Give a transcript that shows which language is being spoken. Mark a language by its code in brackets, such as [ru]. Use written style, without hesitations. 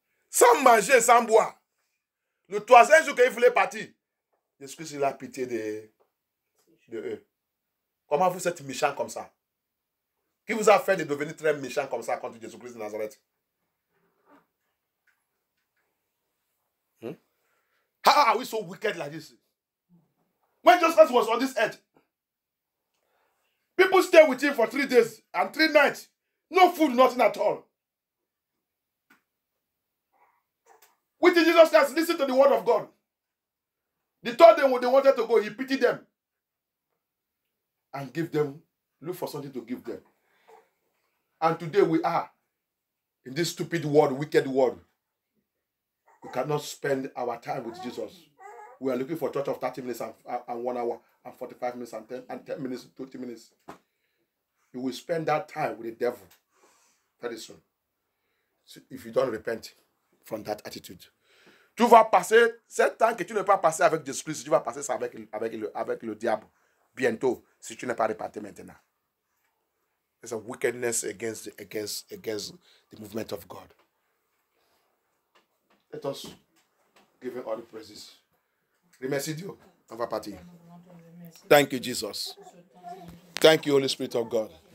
[fr] Sans manger, sans boire. Le 3e jour qu'il voulait partir, Jésus-Christ il a pitié de eux. Comment vous êtes méchants comme ça? Qui vous a fait de devenir très méchant comme ça contre Jésus-Christ de Nazareth? [en] How are we so wicked like this? When Jesus Christ was on this earth, people stayed with him for 3 days and 3 nights. No food, nothing at all. With Jesus Christ, listen to the word of God. The 3rd day when they wanted to go, he pitied them. And give them, look for something to give them. And today we are in this stupid world, wicked world. We cannot spend our time with Jesus. We are looking for a church of 30 minutes and 1 hour and 45 minutes and 10 minutes, 20 minutes. You will spend that time with the devil very soon. So if you don't repent from that attitude. [fr] Tu vas passer, 7 ans que tu n'as pas passé avec Jésus-Christ, tu vas passer ça avec le diable bientôt si tu n'es pas repenti maintenant. [en] There's a wickedness against the movement of God. Let us give him all the praises. [fr] Remercie Dieu. On va partir. [en] Thank you, Jesus. Thank you, Holy Spirit of God.